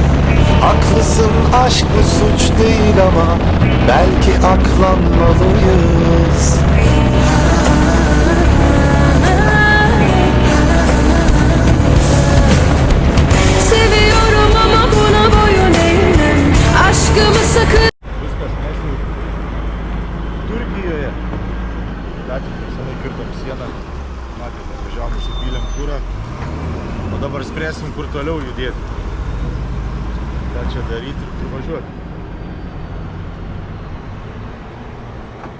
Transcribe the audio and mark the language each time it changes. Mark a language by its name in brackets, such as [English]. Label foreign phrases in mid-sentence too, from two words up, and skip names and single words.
[Turkish] Haklısın, aşk bu suç değil ama belki aklanmalıyız. Seviyorum ama buna boyun eğmem. Aşkımı sakın. [Lithuanian] Viskas, mes jau Turkijoje. Gatvėje senai kirtom sieną. Matėte, važiavom, įsipylėm kurą. O dabar spręsim, kur toliau judėti. Ką čia daryti ir kur važiuoti.